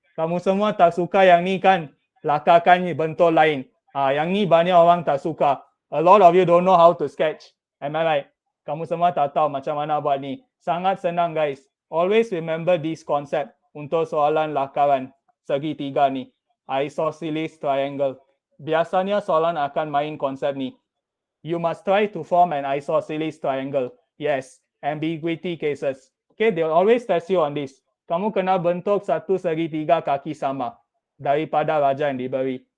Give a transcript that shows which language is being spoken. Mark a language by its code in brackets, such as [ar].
[ms] Kamu semua tak suka yang ni kan? Lakakan bentuk lain. Yang ni banyak orang tak suka. [en] A lot of you don't know how to sketch. Am I right? [ms] Kamu semua tak tahu macam mana buat ni. Sangat senang guys. [en] Always remember this concept [ms] untuk soalan lakaran segitiga ni. Isosceles triangle. Biasanya soalan akan main konsep ni. [en] You must try to form an isosceles triangle. Yes, ambiguity cases. Okay, they will always test you on this. [ms] Kamu kena bentuk satu segitiga kaki sama daripada raja yang diberi.